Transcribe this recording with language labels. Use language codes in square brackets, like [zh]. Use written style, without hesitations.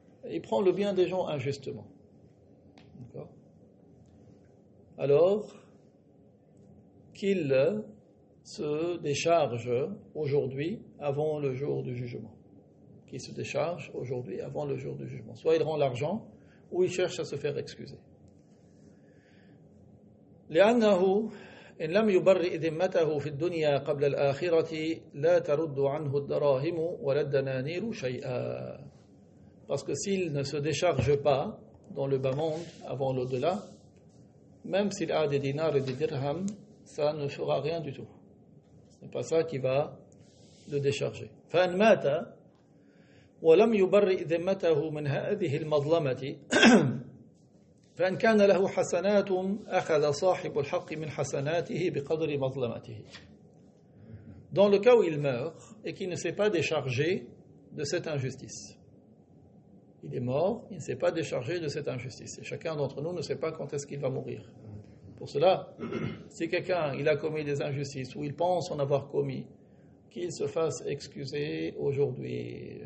[fr] Il prend le bien des gens injustement. D'accord? Alors qu'il se décharge aujourd'hui avant le jour du jugement. Qu'il se décharge aujourd'hui avant le jour du jugement. Soit il rend l'argent, ou il cherche à se faire excuser. [ar] لأنه إن لم يبرئ ذمته في الدنيا قبل الآخرة لا ترد عنه الدراهم ولا الدنانير شيئا. [fr] Parce que s'il ne se décharge pas dans le bas monde avant l'au-delà, même s'il a des dinars et des dirhams, ça ne fera rien du tout. Ce n'est pas ça qui va le décharger. [ar] فإن مات ولم يبرئ ذمته من هذه المظلمة فإن كان له حسنات أخذ صاحب الحق من حسناته بقدر مظلمته. [fr] Dans le cas où il meurt et qu'il ne s'est pas déchargé de cette injustice. Il est mort, il ne s'est pas déchargé de cette injustice. Et chacun d'entre nous ne sait pas quand est-ce qu'il va mourir. Pour cela, si quelqu'un il a commis des injustices ou il pense en avoir commis, qu'il se fasse excuser aujourd'hui.